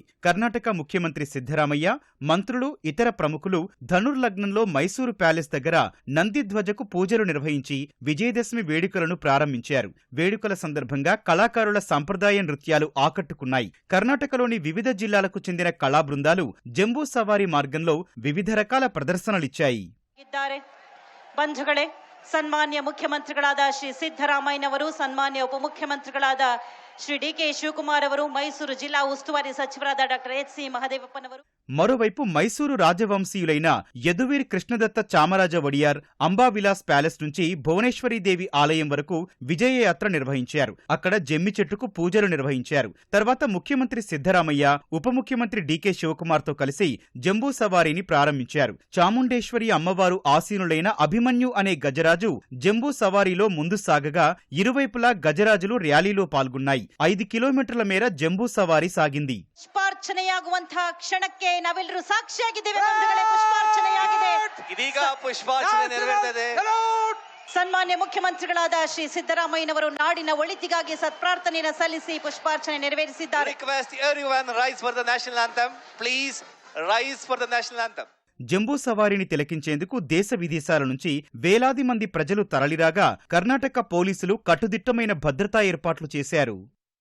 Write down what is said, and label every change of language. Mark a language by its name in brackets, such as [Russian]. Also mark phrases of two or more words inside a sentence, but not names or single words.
[Telugu] కర్ణాటక ముఖ్యమంత్రి సిద్ధరామయ్య, మంత్రులు, ఇతర ప్రముఖులు ధనుర్లగ్నంలో మైసూరు ప్యాలెస్ దగ్గర నందిధ్వజకు పూజలు నిర్వహించి విజయదశమి వేడుకలను ప్రారంభించారు. వేడుకల సందర్భంగా కళాకారుల సంప్రదాయ నృత్యాలు ఆకట్టుకున్నాయి. కర్ణాటకలోని వివిధ జిల్లాలకు చెందిన కళా బృందాలు జంబూ సవారీ మార్గంలో వివిధ రకాల ప్రదర్శనలిచ్చాయి. [Kannada] ಬಂಧುಗಳೇ, ಸನ್ಮಾನ್ಯ ಮುಖ್ಯಮಂತ್ರಿಗಳಾದ ಶ್ರೀ ಸಿದ್ದರಾಮಯ್ಯನವರು, ಸನ್ಮಾನ್ಯ ಉಪಮುಖ್ಯಮಂತ್ರಿಗಳಾದ ಶ್ರೀ ಡಿ.ಕೆ. ಶಿವಕುಮಾರ್ ಅವರು, ಮೈಸೂರು ಜಿಲ್ಲಾ ಉಸ್ತುವಾರಿ ಸಚಿವರಾದ ಡಾಕ್ಟರ್ ಎಚ್.ಸಿ. ಮಹದೇವಪ್ಪನವರು. [Telugu] మరోవైపు మైసూరు రాజవంశీయులైన యదువీర్ కృష్ణదత్త చామరాజ వడియార్ అంబావిలాస్ ప్యాలెస్ నుంచి భువనేశ్వరీదేవి ఆలయం వరకు విజయయాత్ర నిర్వహించారు. అక్కడ జమ్మి చెట్టుకు పూజలు నిర్వహించారు. తర్వాత ముఖ్యమంత్రి సిద్ధరామయ్య, ఉప ముఖ్యమంత్రి డి.కె. శివకుమార్ తో కలిసి జంబూ సవారీని ప్రారంభించారు. చాముండేశ్వరి అమ్మవారు ఆసీనులైన అభిమన్యు అనే గజరాజు జంబూ సవారీలో ముందు సాగగా ఇరువైపులా గజరాజులు ర్యాలీలో పాల్గొన్నాయి. 5 కిలోమీటర్ల మేర జంబూ సవారీ సాగింది. [Kannada] పుష్పార్చనయాగుವಂತಹ ಕ್ಷಣಕ್ಕೆ ನಾವೆಲ್ಲರೂ ಸಾಕ್ಷಿಯಾಗಿದ್ದೇವೆ. ಬಂಧುಗಳೇ, ಪುಷ್ಪಾರ್ಚನೆಯಾಗಿದೆ. ಇದೀಗ ಪುಷ್ಪಾರ್ಚನೆ ನೆರವೇರುತ್ತದೆ. ಸನ್ಮಾನ್ಯ ಮುಖ್ಯಮಂತ್ರಿಗಳಾದ ಶ್ರೀ ಸಿದ್ದರಾಮಯ್ಯನವರು ನಾಡಿನ ಒಳಿತಿಗಾಗಿ ಸತ್ಪ್ರಾರ್ಥನೆಯನ್ನು ಸಲ್ಲಿಸಿ ಪುಷ್ಪಾರ್ಚನೆ ನೆರವೇರಿಸಿದ್ದಾರೆ. [English] Request everyone rise for the national anthem. Please rise for the national anthem. [Telugu] జంబూ సవారీని తిలకించేందుకు దేశ విదేశాల నుంచి వేలాది మంది ప్రజలు తరలిరాగా కర్ణాటక పోలీసులు కట్టుదిట్టమైన భద్రతా ఏర్పాట్లు చేశారు.